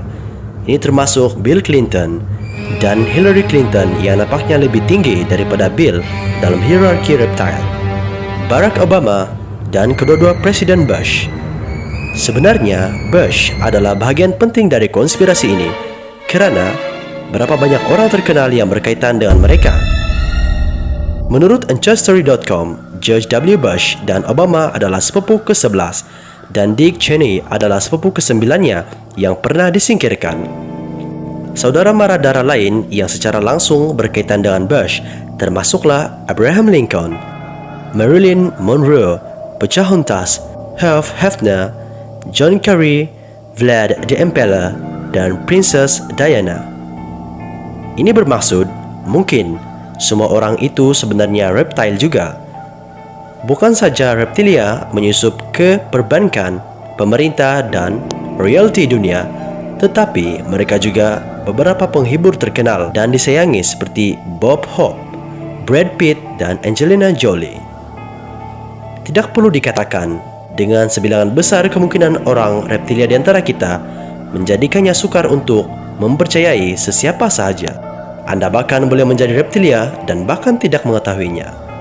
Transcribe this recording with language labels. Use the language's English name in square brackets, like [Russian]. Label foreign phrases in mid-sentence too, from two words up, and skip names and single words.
[Malay] Ini termasuk Bill Clinton dan Hillary Clinton yang nampaknya lebih tinggi daripada Bill dalam hierarki reptile, Barack Obama, dan kedua-dua Presiden Bush. Sebenarnya, Bush adalah bahagian penting dari konspirasi ini kerana berapa banyak orang terkenal yang berkaitan dengan mereka. Menurut Ancestry.com, George W. Bush dan Obama adalah sepupu ke-11 dan Dick Cheney adalah sepupu ke-9-nya yang pernah disingkirkan. Saudara mara darah lain yang secara langsung berkaitan dengan Bush termasuklah Abraham Lincoln, Marilyn Monroe, Pocahontas, Hugh Hefner, John Kerry, Vlad the Impaler, dan Princess Diana. Ini bermaksud mungkin semua orang itu sebenarnya reptile juga. Bukan saja reptilia menyusup ke perbankan, pemerintah dan royalti dunia, tetapi mereka juga beberapa penghibur terkenal dan disayangi seperti Bob Hope, Brad Pitt dan Angelina Jolie. Tidak perlu dikatakan, dengan sebilangan besar kemungkinan orang reptilia di antara kita menjadikannya sukar untuk mempercayai sesiapa sahaja. Anda bahkan boleh menjadi reptilia dan bahkan tidak mengetahuinya.